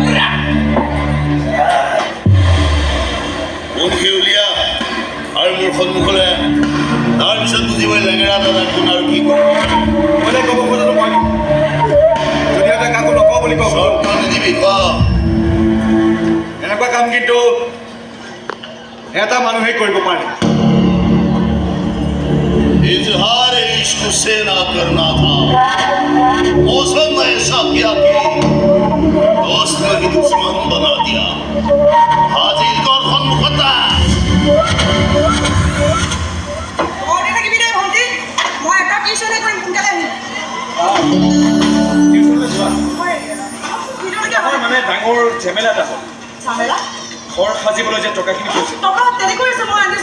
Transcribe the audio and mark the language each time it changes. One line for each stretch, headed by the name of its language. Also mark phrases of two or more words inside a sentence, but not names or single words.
Assamese: বনশী উলিয়া আৰু মোৰ সন্মুখলৈ তাৰপিছত বুজিবই লেঙেৰা দাদা কোন আৰু কি মানে ক'ব খোজাটো মই যদিও কাকো নকওঁ বুলি কওঁ চৰ্ত নিদিবি ক এনেকুৱা কাম কিন্তু এটা মানুহে কৰিব পাৰে
Hindi: इजहार इश्क से ना करना था मौसम ने ऐसा किया कि दोस्त में ही दुश्मन बना दिया हाजिर कर सन्मुखता
Assamese: ঘৰতে থাকিবি দেই ভণ্টি মই এটা টিউশ্যনে কৰিম সোনকালে আহিম টিউশ্যনলৈ যোৱা মই ভিতৰলৈকে হয় মানে ডাঙৰ ঝেমেলা এটা হ'ল ঝামেলা ঘৰ সাজিবলৈ যে টকাখিনি কৈছে টকা তেনেকৈ আছে মই আনি